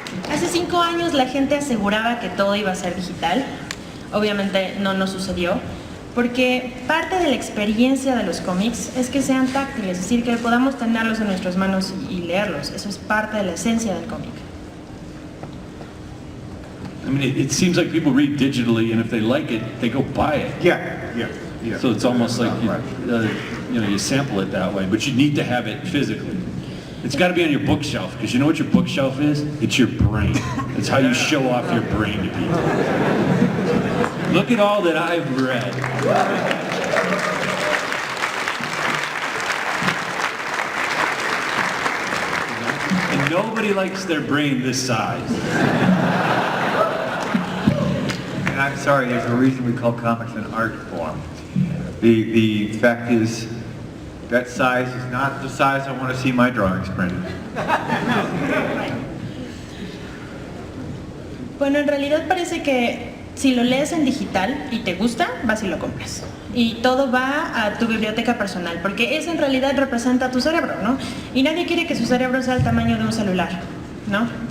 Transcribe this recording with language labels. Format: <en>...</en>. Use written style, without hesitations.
<es>Hace 5 años la gente aseguraba que todo iba a ser digital. Obviamente no nos sucedió, porque parte de la experiencia de los cómics es que sean táctiles, es decir, que podamos tenerlos en nuestras manos y leerlos. Eso es parte de la esencia del cómic.</es> <en>It seems like people read digitally, and if they like it, they go buy it. Yeah. So it's almost like you sample it that way, but you need to have it physically. It's got to be on your bookshelf, because you know what your bookshelf is? It's your brain. It's how you show off your brain to people. Look at all that I've read. And nobody likes their brain this size. And I'm sorry, there's a reason we call comics an art form. The fact is, that size is not the size I want to see my drawings printed.</en> <es>Bueno, en realidad parece que si lo lees en digital y te gusta, vas y lo compras. Y todo va a tu biblioteca personal, porque eso en realidad representa tu cerebro, ¿no? Y nadie quiere que su cerebro sea el tamaño de un celular, ¿no?</es>